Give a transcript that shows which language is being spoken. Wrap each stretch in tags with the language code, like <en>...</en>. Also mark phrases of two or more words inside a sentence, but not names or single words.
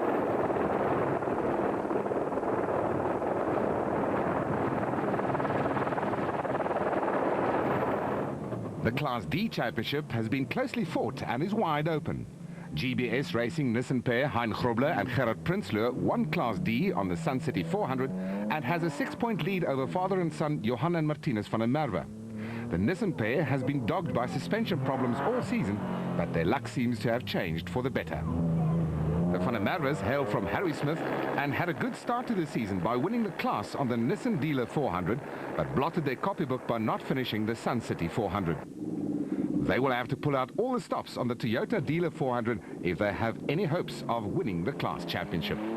<en>The Class D Championship has been closely fought and is wide open. GBS Racing Nissan pair Hein Grobler and Gerard Prinsloo won Class D on the Sun City 400 and has a 6-point lead over father and son Johan and Martinez van der Merwe. The Nissan pair has been dogged by suspension problems all season, but their luck seems to have changed for the better. The van der Merwes hail from Harrismith and had a good start to the season by winning the class on the Nissan Dealer 400, but blotted their copybook by not finishing the Sun City 400. They will have to pull out all the stops on the Toyota Dealer 400 if they have any hopes of winning the class championship.</en>